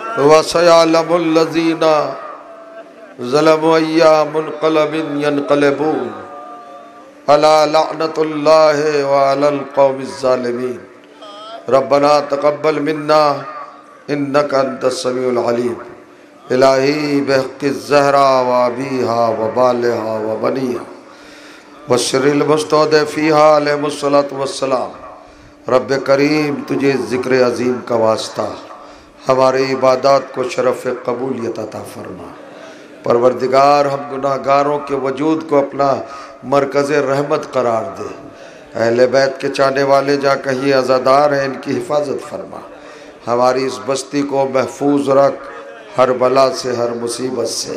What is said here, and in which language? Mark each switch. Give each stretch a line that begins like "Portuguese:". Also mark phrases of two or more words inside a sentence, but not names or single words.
Arabic: وسيعلم الذين ظلموا أي منقلب ينقلبون ألا لعنة الله وعلى القوم الظالمين. ربنا تقبل منا إنك أنت السميع العليم. إلهي بحق الزهراء وأبيها وبعلها وبنيها بشر المستضعفين عليهم الصلاة والسلام.
Urdu: رب کریم تجھے ذکر عظیم کا واسطہ ہماری عبادت کو شرف قبولیت عطا فرما. پروردگار ہم گناہگاروں کے وجود کو اپنا مرکز رحمت قرار دے. اہل بیت کے چاہنے والے جہاں کہیں عزادار ہیں ان کی حفاظت فرما. ہماری اس بستی کو محفوظ رکھ ہر بلا سے ہر مصیبت سے.